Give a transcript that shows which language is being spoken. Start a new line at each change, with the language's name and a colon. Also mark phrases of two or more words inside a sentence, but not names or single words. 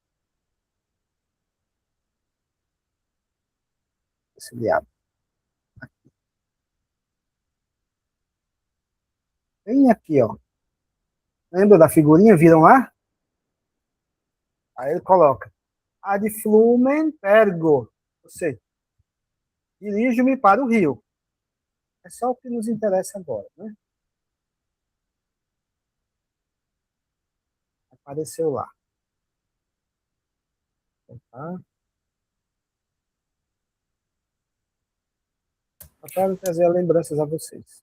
Portuguese: Esse diabo. Vem aqui, ó. Lembra da figurinha? Viram lá? Aí ele coloca
Latin: ad flumen pergo.
Portuguese: Ou seja, dirijo-me para o rio. É só o que nos interessa agora, né? Apareceu lá. Tá? Só para trazer lembranças a vocês.